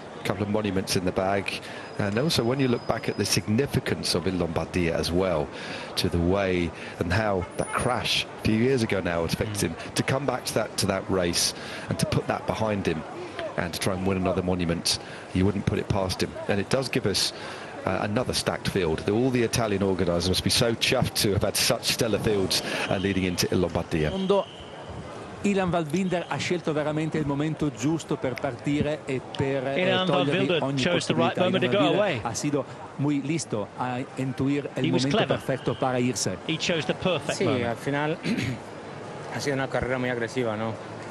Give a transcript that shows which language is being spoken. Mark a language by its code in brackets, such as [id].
[en] A couple of monuments in the bag. And also when you look back at the significance of Il Lombardia as well, to the way and how that crash a few years ago now affected him, to come back to that race and to put that behind him and to try and win another monument, you wouldn't put it past him. And it does give us another stacked field. All the Italian organisers must be so chuffed to have had such stellar fields leading into Il Lombardia. [it] Ilan van Wilder ha scelto veramente il momento giusto per partire e per togliergli ogni possibilità. [es] Ha sido muy listo a intuir el momento perfecto para irse. [en] He chose the perfect moment. [es] Al final ha sido una carrera muy agresiva, ¿no?